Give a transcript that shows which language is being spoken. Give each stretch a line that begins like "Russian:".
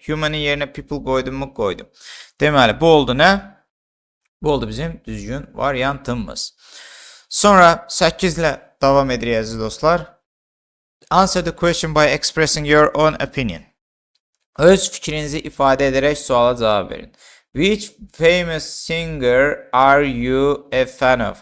Azerbaijani: Human'ın yerinə people qoydum mu? Qoydum. Deməli, bu oldu nə? Bu oldu bizim düzgün variantımız. Sonra 8 ilə davam edirik əziz dostlar.
English: Answer the question by expressing your own opinion.
Azerbaijani: Öz fikrinizi ifadə edərək suala cavab verin.
English: Which famous singer are you a fan of?